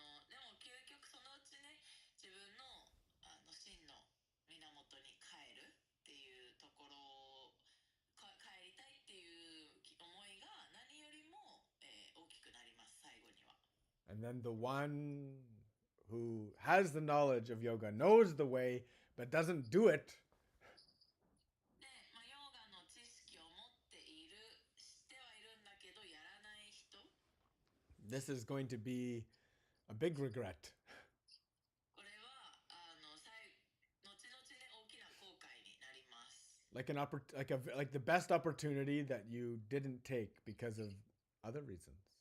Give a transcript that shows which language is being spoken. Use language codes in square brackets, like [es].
[ja] でも究極そのうちね、自分の真の源に帰るっていうところ、帰りたいっていう思いが何よりも、大きくなります、最後には。 [en] And then the one who has the knowledge of yoga knows the way but doesn't do it. [ja] で、ヨガの知識を持っている、知ってはいるんだけどやらない人。 [en] This is going to be a big regret. [ja] これは後々ね、大きな後悔になります。 [en] Like the best opportunity that you didn't take because of other reasons.